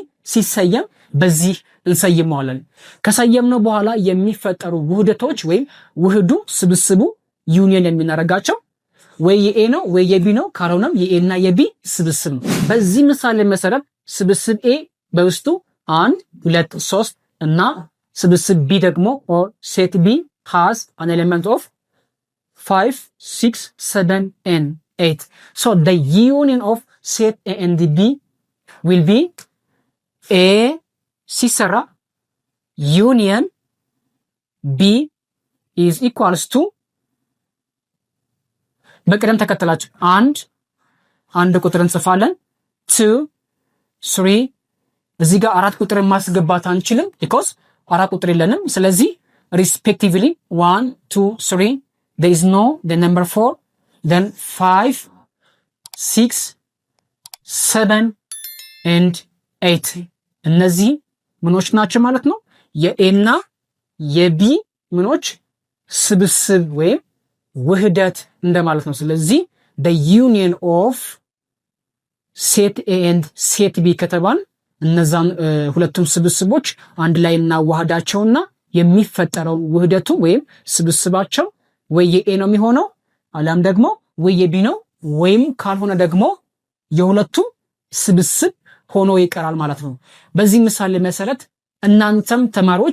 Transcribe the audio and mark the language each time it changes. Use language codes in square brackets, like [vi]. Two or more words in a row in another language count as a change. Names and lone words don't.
[am] ሲሰየም በዚህ እንሰይመዋለን። ከሰየምነው በኋላ የሚፈጠሩ ውህደቶች ወይም ውህዱ ስብስቡ ዩኒየን የምናደርጋቸው ወይ የኤ ነው ወይ የቢ ነው፣ ካልሆነም የኤ እና የቢ ስብስብ ነው። በዚህ ምሳሌ መሰረት ስብስብ ኤ በውስጡ 1 2 3 እና ስብስብ ቢ ደግሞ [en] or set B has an element of 5 6 7 and 8. So the union of set A and B will be A ሲሰራ union B is equals to [am] በቅደም ተከተላችሁ አንድ ቁጥር እንጽፋለን 2 3 እዚህ ጋር 4 ቁጥር ማስገባት አንችልም because 4 ቁጥር የለንም። ስለዚህ [en] respectively 1 2 3 there is no the number 4 then 5 [am] 6 7 and 8 እነዚህ ምኖች ናቸው ማለት ነው። የኤ እና የቢ ምኖች ስብስብ ወይም ውህደት እንደማለት ነው። ስለዚህ [en] the union of set A and set B [am] ከተባል እነዛን ሁለቱም ስብስቦች አንድ ላይ እናዋህዳቸውና የሚፈጠረው ውህደቱ ወይም ስብስባቸው ወይ የኤ ነው የሚሆነው አለም ደግሞ ወይ የቢ ነው ወይም ካልሆነ ደግሞ የሁለቱም ስብስብ ሆኖ ይቀራል ማለት ነው። በዚህ ምሳሌ መሰረት እናንተም ተማሪዎች